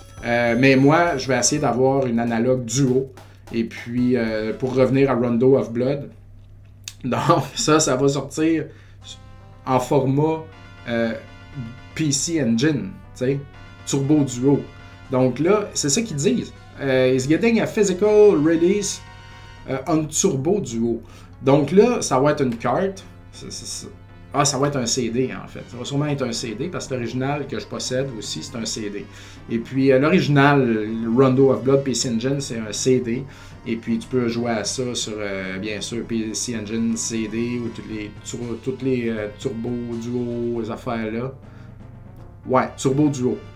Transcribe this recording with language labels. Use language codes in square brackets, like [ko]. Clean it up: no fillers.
[fr] Mais moi, je vais essayer d'avoir une analogue duo, et puis pour revenir à Rondo of Blood, donc ça va sortir en format PC Engine, tu sais, Turbo Duo. Donc là, c'est ça qu'ils disent. [en] It's getting a physical release on Turbo Duo. [fr] Donc là, ça va être une carte. Ça va être un CD en fait. Ça va sûrement être un CD parce que l'original que je possède aussi, c'est un CD. Et puis l'original Rondo of Blood PC Engine, c'est un CD. Et puis tu peux jouer à ça sur, bien sûr, PC Engine CD ou toutes les Turbo Duo, les affaires-là. Ouais, Turbo Duo.